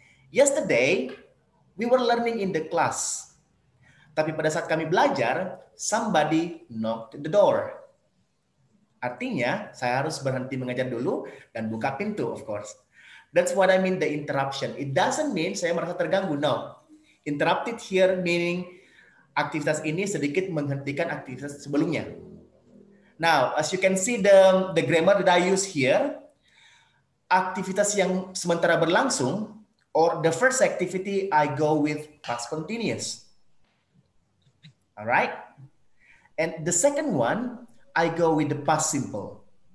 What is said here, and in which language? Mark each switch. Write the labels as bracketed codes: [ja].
[en] Yesterday, we were learning in the class. [id] Tapi pada saat kami belajar, [en] somebody knocked the door. [id] Artinya, saya harus berhenti mengajar dulu dan buka pintu, [en] of course. That's what I mean the interruption. It doesn't mean [id] saya merasa terganggu, [en] no. Interrupted here meaning [id] aktivitas ini sedikit menghentikan aktivitas sebelumnya. [en] Now, as you can see the grammar that I use here, [id] aktivitas yang sementara berlangsung, [en] or the first activity, I go with past continuous. All right? And the second one, I go with the past simple.